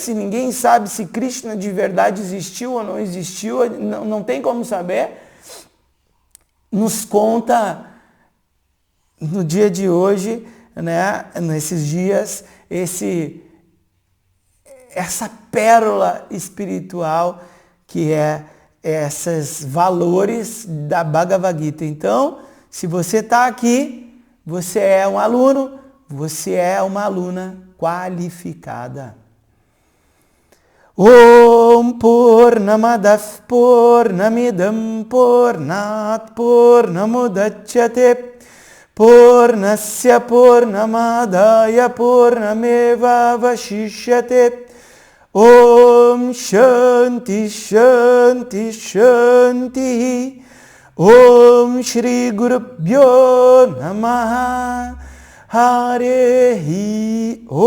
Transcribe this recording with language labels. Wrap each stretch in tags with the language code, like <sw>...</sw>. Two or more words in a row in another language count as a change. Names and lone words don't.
<pt>Se ninguém sabe se Krishna de verdade existiu ou não existiu, não tem como saber, nos conta no dia de hoje, né, nesses dias, essa pérola espiritual que é esses valores da Bhagavad Gita. Então, se você está aqui, você é um aluno, você é uma aluna qualificada.</pt> <sa>ॐ पूर्णमदः पूर्णमिदं पूर्णात् पूर्णमुदच्यते पूर्णस्य पूर्णमादाय पूर्णमेव वशिष्यते ॐ शान्तिः शान्तिः शान्तिः ॐ श्री गुरुभ्यो नमः हरिः</sa>